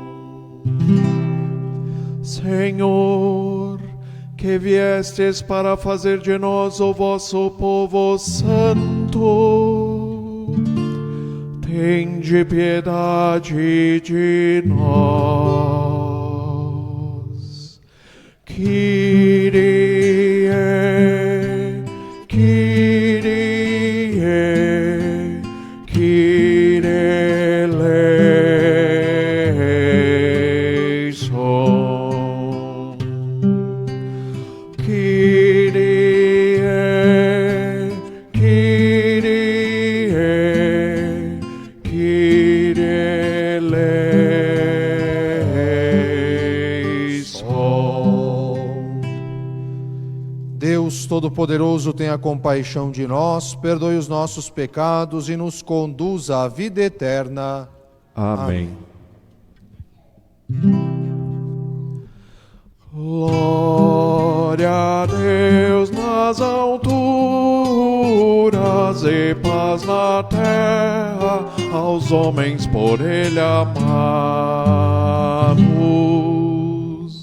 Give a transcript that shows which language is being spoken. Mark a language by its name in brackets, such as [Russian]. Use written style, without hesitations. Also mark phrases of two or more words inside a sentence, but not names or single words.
[Portuguese] Senhor, que viestes para fazer de nós o vosso povo santo, tende piedade de nós. [Greek] Kyrie, Kyrie, Kyrie eleison. Kyrie, Kyrie, Kyrie eleison. [Portuguese] Deus Todo-Poderoso, tenha compaixão de nós, perdoe os nossos pecados e nos conduza à vida eterna. Amém. Glória a Deus nas alturas e paz na terra aos homens por Ele amados.